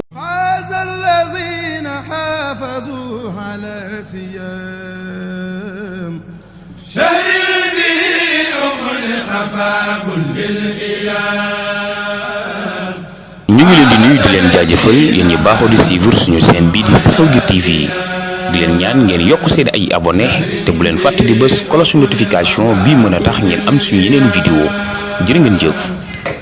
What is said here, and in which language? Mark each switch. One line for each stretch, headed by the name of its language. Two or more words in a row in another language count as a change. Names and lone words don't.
Arabic: فاز الذين حافظوا على سيام شهر به أغلق باب للإيام.
Wolof: ñu ngi leen di nuyu di leen jaajëfal yéen ñi baaxoo di suivre suñu chaîne bii di Xew-Jur TV di leen ñaan ngeen yokk seen ay abonné te bu leen fàtte di bës
French: cloche notification
Wolof: bii mën a tax ngeen am suñu yeneen vidéo jërë ngeen jëf.